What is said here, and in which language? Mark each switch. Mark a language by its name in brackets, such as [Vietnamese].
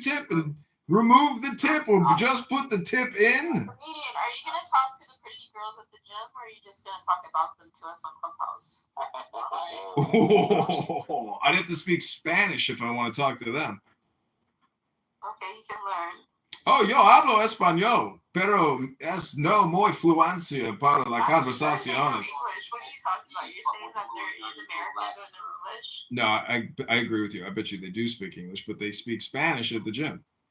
[English] Tip, and remove the tip or just put the tip in? Comedian, are you going to talk to the pretty girls at the gym, or are you just going to talk about them to us on Clubhouse? Oh, I'd have to speak Spanish if I want to talk to them. Okay, you can learn. [Spanish] Oh, yo hablo español, pero es no muy fluencia para la conversaciones. [English] What are you talking about? You're saying that they're in America doing English? No, I agree with you. I bet you they do speak English, but they speak Spanish at the gym.